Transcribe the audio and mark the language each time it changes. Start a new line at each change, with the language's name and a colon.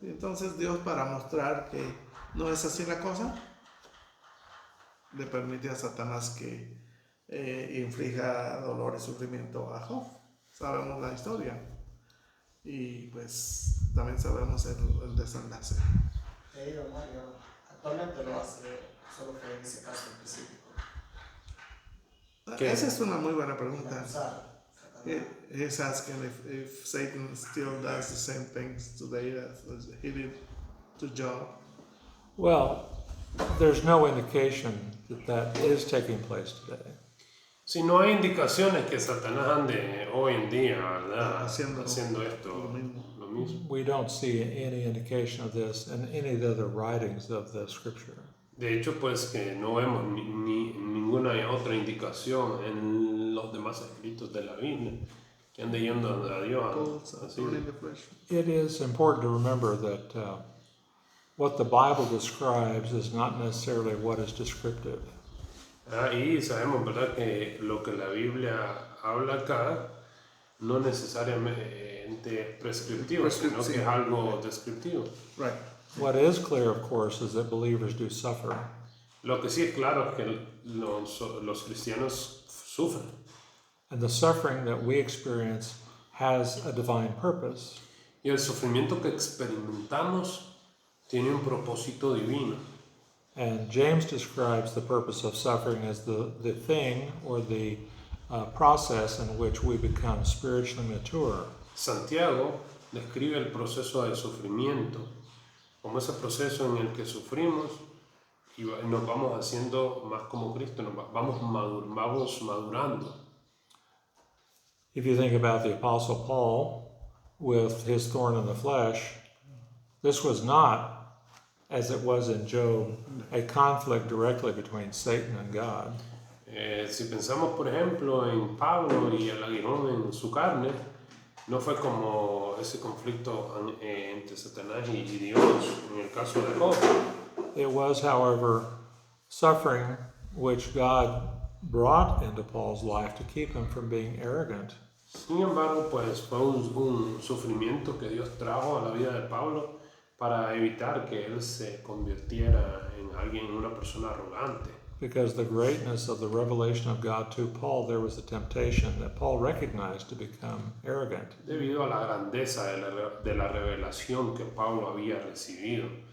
Spanish: Y entonces Dios, para mostrar que no es así la cosa, le permite a Satanás que inflija dolor y sufrimiento a Job. Sabemos la historia y pues también sabemos el desenlace. Mario, actualmente lo hace, solo fue en ese caso específico. ¿Qué? Esa es una muy buena pregunta. Satanás.
English: He's asking if Satan still does the same things today as he did to Job. Well, there's no indication that is taking place today.
Spanish: Si no hay indicaciones que Satanás ande hoy en día, ¿verdad? Haciendo esto, lo lo mismo.
English: We don't see any indication of this in any of the other writings of the scripture.
Spanish: De hecho, pues que no vemos ninguna otra indicación en los demás escritos de la Biblia que ande yendo a Dios. Así.
English: It is important to remember that what the Bible describes is not necessarily what is descriptive.
Spanish: Y sabemos, ¿verdad?, que lo que la Biblia habla acá no necesariamente es prescriptivo, sino que es algo descriptivo.
English: Right. What is clear, of course, is that believers do suffer.
Spanish: Lo que sí es claro es que los cristianos sufren.
English: And the suffering that we experience has a divine purpose.
Spanish: Y el sufrimiento que experimentamos tiene un propósito divino.
English: And James describes the purpose of suffering as the thing or the process in which we become spiritually mature.
Spanish: Santiago describe el proceso del sufrimiento como ese proceso en el que sufrimos y nos vamos haciendo más como Cristo, vamos madurando.
English: If you think about the Apostle Paul with his thorn in the flesh, this was not, as it was in Job, a conflict directly between Satan and God.
Spanish: Si pensamos, por ejemplo, en Pablo y el aguijón en su carne, no fue como ese conflicto entre Satanás y Dios en el caso de Job.
English: It was, however, suffering which God brought into Paul's life to keep him from being arrogant.
Spanish: Sin embargo, pues fue un sufrimiento que Dios trajo a la vida de Pablo para evitar que él se convirtiera en una persona arrogante.
English: Because the greatness of the revelation of God to Paul, there was a temptation that Paul recognized to become arrogant.
Spanish: Debido a la grandeza de la revelación que Pablo había recibido.